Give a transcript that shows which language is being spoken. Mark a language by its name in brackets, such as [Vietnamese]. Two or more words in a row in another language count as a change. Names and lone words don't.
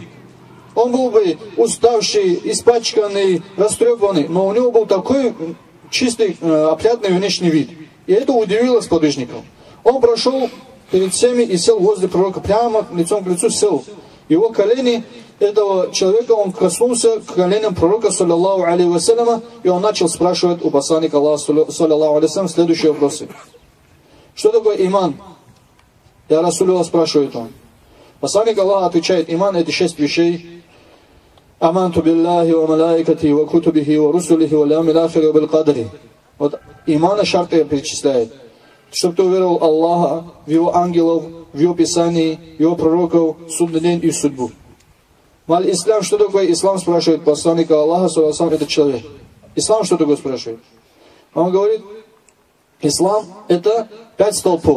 [Russian] Он был бы уставший, испачканный, растрепанный, но у него был такой чистый, опрятный внешний вид. И это удивило сподвижников. Он прошел перед всеми и сел возле пророка, прямо лицом к лицу сел. Его колени, этого человека, он коснулся к коленям пророка, [Arabic] صلى الله عليه وسلم, [Russian] и он начал спрашивать у посланника Аллаха, [Arabic] صلى الله عليه وسلم, [Russian] следующие вопросы. Что такое иман? [Arabic] يا رسول الله, [Russian] спрашивает он. Посланник Аллаха отвечает: иман — это 6 вещей. [Arabic] آمنت بالله وملائكته وكتبه ورسله واليوم الآخر وبالقدر. [Russian] Вот имана шарты перечисляет. Чтобы ты уверовал Аллаха, в Его ангелов, в Его Писании, в Его пророков, в судный день и в судьбу. [Arabic] ما الإسلام, [Russian] что такое ислам, спрашивает посланника Аллаха, [Arabic] صلى الله عليه, [Russian] это человек. Ислам что такое, спрашивает? Он говорит, ислам это 5 столпов.